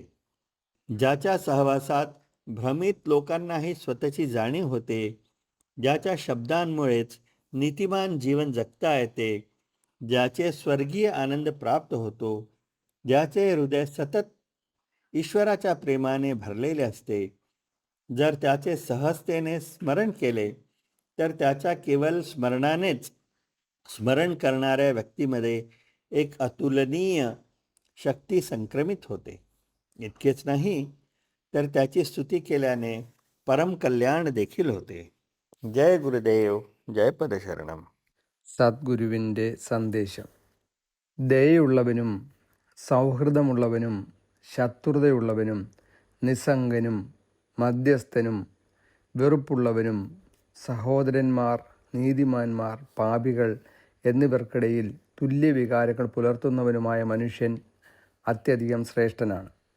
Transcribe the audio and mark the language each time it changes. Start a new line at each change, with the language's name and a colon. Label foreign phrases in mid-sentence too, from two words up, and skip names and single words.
Marathi: ज्याच्या सहवासात भ्रमित लोकांनाही स्वतःची जाणीव होते, ज्याच्या शब्दांमुळेच नीतिमान जीवन जगता येते, ज्याचे स्वर्गीय आनंद प्राप्त होतो, ज्याचे हृदय सतत ईश्वराच्या प्रेमाने भरलेले असते, जर त्याचे सहजतेने स्मरण केले तर त्याच्या केवळ स्मरणानेच स्मरण करणाऱ्या व्यक्तीमध्ये एक अतुलनीय शक्ती संक्रमित होते. इतकेच नाही तर त्याची स्तुती केल्याने परमकल्याण देखील होते.
Malayalam: ജയ ഗുരുദേവ്. ജയ പദശരണം. സദ്ഗുരുവിൻ്റെ സന്ദേശം. ദയയുള്ളവനും സൗഹൃദമുള്ളവനും ശത്രുതയുള്ളവനും നിസ്സംഗനും മധ്യസ്ഥനും വെറുപ്പുള്ളവനും സഹോദരന്മാർ, നീതിമാന്മാർ, പാപികൾ എന്നിവർക്കിടയിൽ തുല്യവികാരങ്ങൾ പുലർത്തുന്നവനുമായ മനുഷ്യൻ അത്യധികം ശ്രേഷ്ഠനാണ്.